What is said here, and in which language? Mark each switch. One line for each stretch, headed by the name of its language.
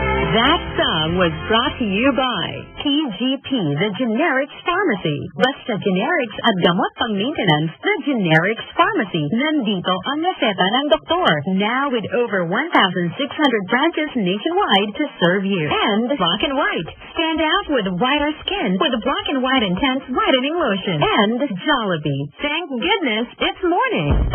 English: That song was brought to you by PGP, the Generics Pharmacy.
Filipino: Basta Generics at gamot pang maintenance, the Generics Pharmacy. Nandito ang reseta ng doktor.
English: Now with over 1,600 branches nationwide to serve you. And Black and White. Stand out with whiter skin with Black and White Intense Whitening Lotion. And Jollibee. Thank goodness it's morning.